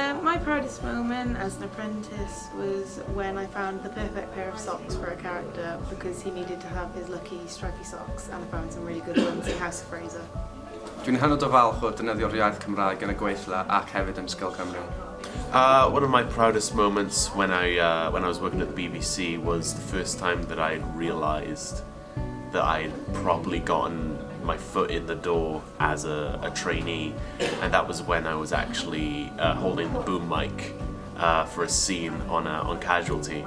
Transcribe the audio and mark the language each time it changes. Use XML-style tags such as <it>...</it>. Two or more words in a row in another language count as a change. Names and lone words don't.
<en>my proudest moment as an apprentice was when I found the perfect pair of socks for a character because he needed to have his lucky stripy socks, and I found some really good ones in House of Fraser.</en> <cy>Dwi'n hynod o falch o defnyddio'r iaith Cymraeg yn y gweithle ac hefyd yn Ysgol Cymru.</cy> <en>One of my proudest moments when I was working at the BBC was the first time that I realised that I had properly gotten my foot in the door as a trainee, and that was when I was actually holding the boom mic for a scene on Casualty.</en>